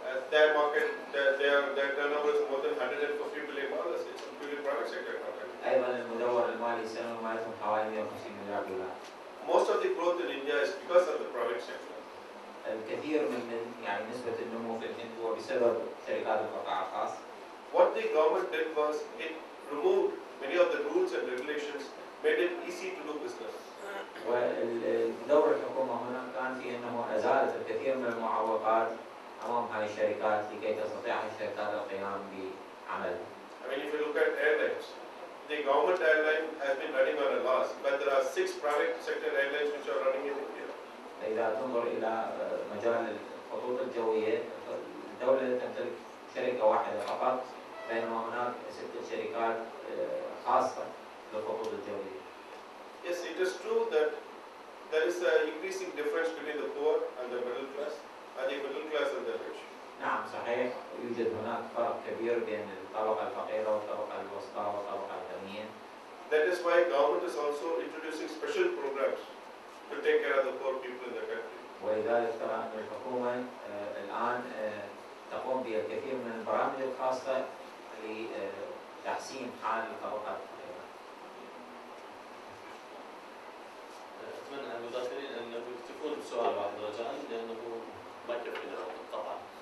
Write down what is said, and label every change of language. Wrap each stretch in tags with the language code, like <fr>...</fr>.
<en>their market, their turnover is more than $150 billion. It's a purely private sector company.</en> <ar>أيضا المدور المالي السنوي مالتهم حوالي $150 مليار.</ar> <en>Most of the growth in India is because of the private sector.</en> <ar>الكثير من يعني نسبة النمو في الهند هو بسبب شركات القطاع الخاص.</ar> <en>What the government did was it removed many of the rules and regulations, made it easy to do business.</en> <ar>ودور الحكومة هنا كان في أنه أزالت الكثير من المعوقات أمام هذه الشركات لكي تستطيع الشركات القيام بعملها.</ar> <en>I mean, if you look at airlines, the government airline has been running on a loss, but there are 6 private sector airlines which are running in India.</en> <ar>إذا تنظر إلى مجال الخطوط الجوية، الدولة تمتلك شركة واحدة فقط، بينما هناك 6 شركات خاصة للخطوط الجوية.</ar> <en>Yes, it is true that there is an increasing difference between the poor and the middle class, and the middle class and the rich.</en> <ar>نعم صحيح، يوجد هناك فرق كبير بين الطبقة الفقيرة والطبقة الوسطى والطبقة الغنية.</ar> <en>That is why government is also introducing special programs to take care of the poor people in the country.</en> <ar>ولذلك ترى أن الحكومة الآن تقوم بالكثير من البرامج الخاصة لتحسين حال الطبقات الفقيرة. أتمنى على المداخلين أنه يكتفون بسؤال واحد رجاءً لأنه ما يكفينا وقت طبعاً.</ar>